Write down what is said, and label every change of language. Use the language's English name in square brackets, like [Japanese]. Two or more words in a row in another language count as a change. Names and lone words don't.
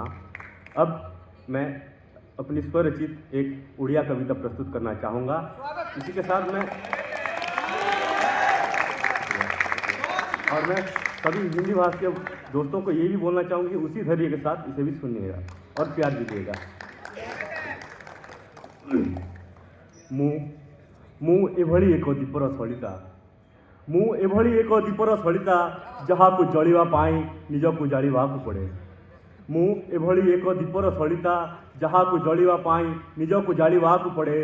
[Hindi] अब मैं अपनी स्वरचित एक उड़िया कविता प्रस्तुत करना चाहूँगा। इसी के साथ मैं सभी हिंदी भाषी दोस्तों को ये भी बोलना चाहूँगी, उसी धैर्य के साथ इसे भी सुनिएगा और प्यार दीजिएगा। [Odia] ମୁଁ ଏଭଳି ଏକ ଦୀପର ସଳିତା, ମୁଁ ଏଭଳି ଏକ ଦୀପର ସଳିତା ଯାହାକୁ ଜଳିବା ପାଇଁ ନିଜକୁ ଜାଳିବାକୁ ପଡ଼େ। ମୁଁ ଏଭଳି ଏକ ଦୀପର ସଳିତା ଯାହାକୁ ଜଳିବା ପାଇଁ ନିଜକୁ ଜାଳିବାକୁ ପଡ଼େ।